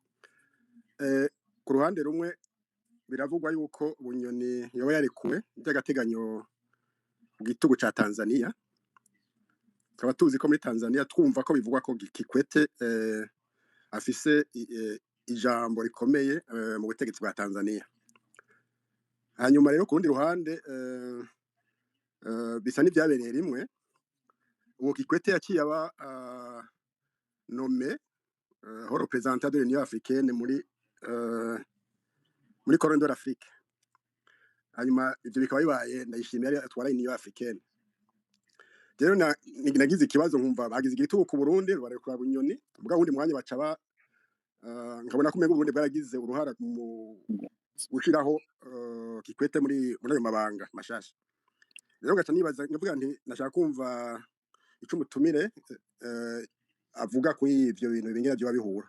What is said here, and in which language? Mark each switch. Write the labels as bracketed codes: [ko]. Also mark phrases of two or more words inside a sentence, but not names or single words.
[rn] ku ruhande rumwe biravugwa yuko Bunyoni yoba yarekuwe by'agateganyo gitugu ca Tanzania kaba tuzi ko muri Tanzania twumva ko bivugwa ko Kikwete afise ijambo rikomeye mu butegetsi bwa Tanzania hanyuma rero ku rundi ruhande bisa n'ibyabereye rimwe uwo Kikwete yaciye aba [fr] nommé représentant de [rn] l'Union africaine muri Corridor Afrique hanyuma ibyo bikaba bibaye ndayishimiye ari atwara Union africaine rero nagize ikibazo nkumva bagize igitugu ku Burundi barekura Bunyoni ubwa wundi mwanya bacaba nkabona ko umengo Burundi bwaragize uruhara mu gushiraho Kikwete muri ayo mabanga mashasha rero gaca nibaza nkavuga nti nashaka kumva ico mutumire avuga kuri ivyo bintu bingera byo babihura